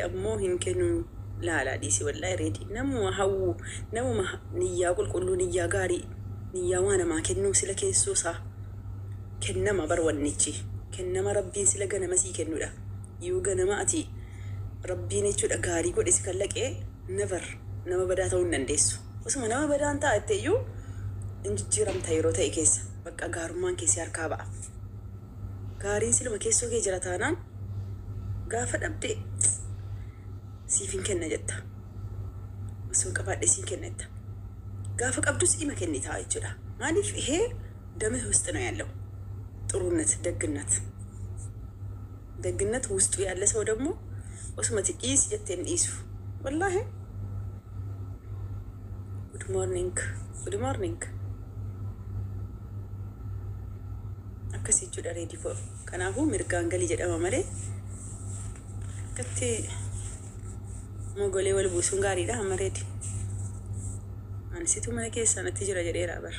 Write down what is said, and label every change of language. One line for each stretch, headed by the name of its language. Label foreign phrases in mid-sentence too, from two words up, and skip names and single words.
Oromo: ammoo hin kennu laalaa dhiisi wallaahi reedi namuma hawwu namuma niyyaa qulqulluu niyyaa gaarii niyyaa waa namaa kennuu sila keessoo isaa kennama bar wannichi kennama rabbiin sila ganama sii kennudha yoo ganama ati rabbiin jechuudha gaarii godhe si kallaqee nama badaa ta'uu hin dandeessu osuma nama badaan taa'etteeyyuu injijjiiramta yeroo ta'e keessa bakka gaarummaan keessi harkaa ba'a. Gaariin siluma keessoo kee jira taanaan gaafa dhabde siif hin kenna jetta. Osoo qabaadhe siin kenna jetta. Gaafa qabdus ima kenni ta'a jechuudha. Maaliif ihee dame
Amharic: ውስጥ ነው ያለው ጥሩነት ደግነት ውስጡ ያለ ሰው ደግሞ
Oromo: osuma xiqqees jetteen dhiisu. Wallaahi.
English: Good morning.
Oromo: Akkasii jechuudha reedii koo. Kanaafuu mirgaan galii jedhama malee akkatti mogolee wal buusuun gaariidha amma reedi. Ani situ mana keessa natti jira jedheera bar.